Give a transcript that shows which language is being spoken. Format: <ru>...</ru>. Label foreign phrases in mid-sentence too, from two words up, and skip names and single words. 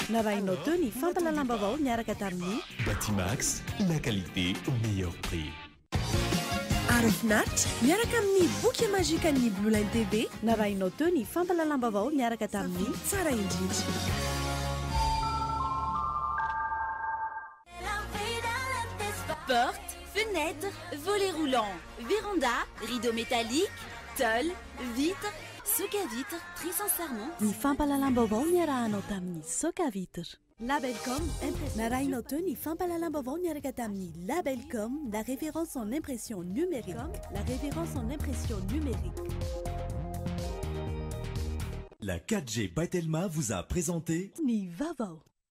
<fr>Batimax, la qualité au meilleur prix.</fr> <mg>Arifnat, miaraka amin'ny boky magique an'i Blue Line TV, narahinao teo ny fampalalambavao miaraka tamin'ny tsara indrindra.</mg> <fr>Portes, fenêtres, volets roulants, véranda, rideaux métalliques, tôle, vitres, soca vitre, très sincèrement.</fr> <mg>Ny fampalalam-baovao niarahanao tamin'ny soca vitre. Labelcom, narahinao teo ny fampalalam-baovao niaraka tamin'ny Labelcom,</mg> <fr>la référence en impression numérique. La référence en impression numérique. La 4G by Telma vous a présenté</fr> <mg>Ni Vavo.</mg>